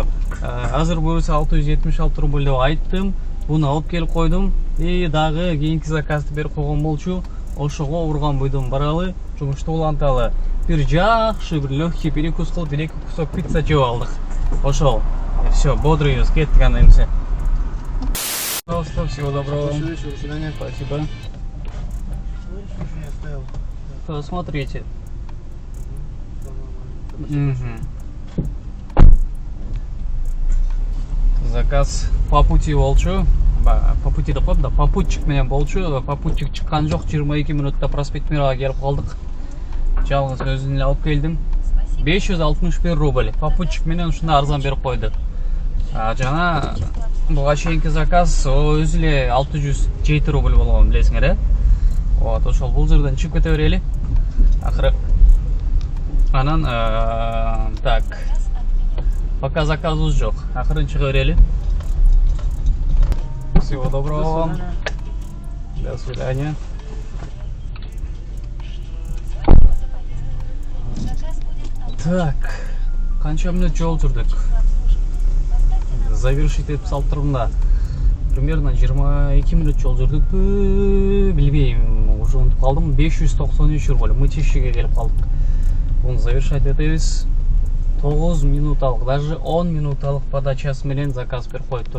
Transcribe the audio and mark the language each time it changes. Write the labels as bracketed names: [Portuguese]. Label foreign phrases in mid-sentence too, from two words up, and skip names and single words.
[Kyrgyz] Азыр буюрса 676 рубль деп айттым. Буну алып келип койдум. И дагы кийинки заказды берип койгон болчу. ошого урган бойдон баралы, жумушта уланталы. Бир жакшы, бир [Russian] легкий перекус [Kyrgyz] кылып, 2 кусок пицца жеп алдык. Ошол. Все, бодрыйбыз, кеттик анда эмсе. [Russian] Пожалуйста, всего доброго. До свидания. Спасибо. Посмотрите. Заказ по пути болчу. По пути [Kyrgyz] деп коем да, попутчик менен болчу. Попутчик чыккан жок, 22 минутта проспект Мирага келип калдык. Жалгыз өзүн эле алып келдим. 561 рубль. Попутчик менен ушундай арзан берип койду. Жана буга чейинки заказ өзү эле 607 рубль болгон, билесиңер, э? Вот, ошол бул жерден чыгып кете берели. Акыры. Анан так. Пока заказыбыз жок. Акырын чыга берели. [Russian] Всего доброго вам. До свидания. Так. [Kyrgyz] Канча мүнөт жол жүрдүк? Завершить этип салып да. Примерно 22 минут жол жүрдүк. Билбейм, уже унутуп калдым. 593 рубль. Мы Чишиге келип калдык. Буну завершать этебиз. 9 минуталык, даже 10 минуталык подачасы менен заказ берип коюптур.